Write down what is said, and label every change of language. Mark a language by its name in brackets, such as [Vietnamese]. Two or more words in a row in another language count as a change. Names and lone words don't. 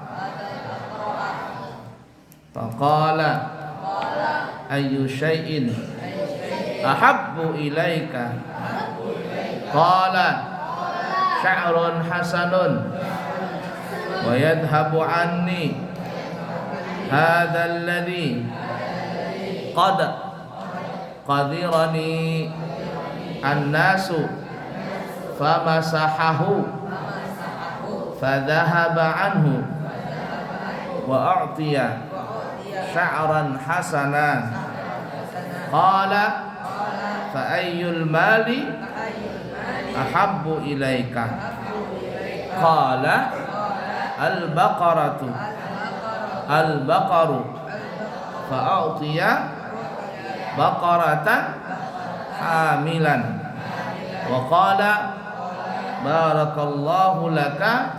[Arabic] فقال أي شيء أحب إليك قال شعر حسن ويذهب عني هذا الذي قد قذرني الناس فمسحه فذهب عنه وأعطي شعرا حسنا قال فأي المال أحب إليك قال البقر فأعطي بقرة حاملا وقال بارك الله لك